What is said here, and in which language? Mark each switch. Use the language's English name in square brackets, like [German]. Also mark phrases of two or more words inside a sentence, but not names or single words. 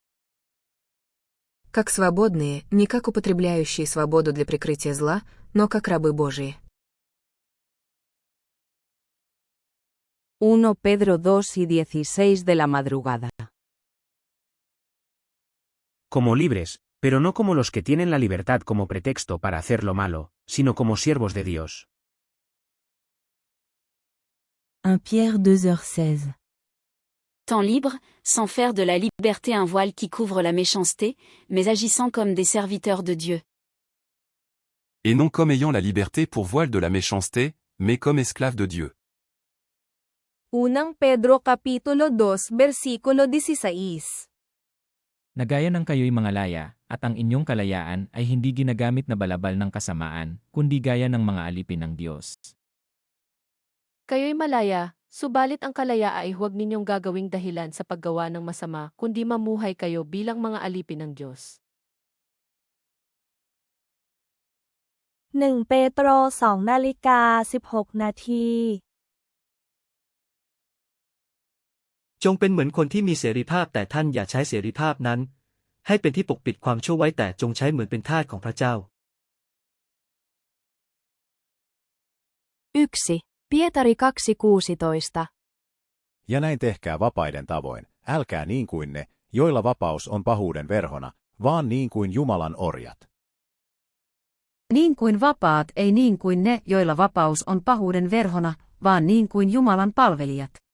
[Russian] Как свободные, не как употребляющие свободу для прикрытия зла, но как рабы Божии. [Spanish] 1 Pedro 2:16 de la madrugada. Como libres, pero no como los que tienen la libertad como pretexto para hacer lo malo, sino como siervos de Dios. [French] 1 Pierre 2h16. étant libres, sans faire de la liberté un voile qui couvre la méchanceté, mais agissant comme des serviteurs de Dieu. Et non comme ayant la liberté pour voile de la méchanceté, mais comme esclaves de Dieu. [Filipino] Unang Pedro Kapitulo 2 Versikulo 16. Nagaya ng kayo'y mga laya, at ang inyong kalayaan ay hindi ginagamit na balabal ng kasamaan, kundi gaya ng mga alipin ng Diyos. Kayo'y malaya, subalit ang kalaya ay huwag ninyong gagawing dahilan sa paggawa ng masama, kundi mamuhay kayo bilang mga alipin ng Diyos. [Thai] 1 เปโตร 2:16 จงเป็นเหมือนคนที่มีเสรีภาพแต่ท่านอย่าใช้เสรีภาพนั้นให้เป็นที่ปกปิดความชั่วไว้แต่จงใช้เหมือนเป็นทาสของพระเจ้า [Finnish] 1. Pietari 2:16. Ja näin tehkää vapaiden tavoin, älkää niin kuin ne, joilla vapaus on pahuuden verhona, vaan niin kuin Jumalan orjat. Niin kuin vapaat ei niin kuin ne, joilla vapaus on pahuuden verhona, vaan niin kuin Jumalan palvelijat.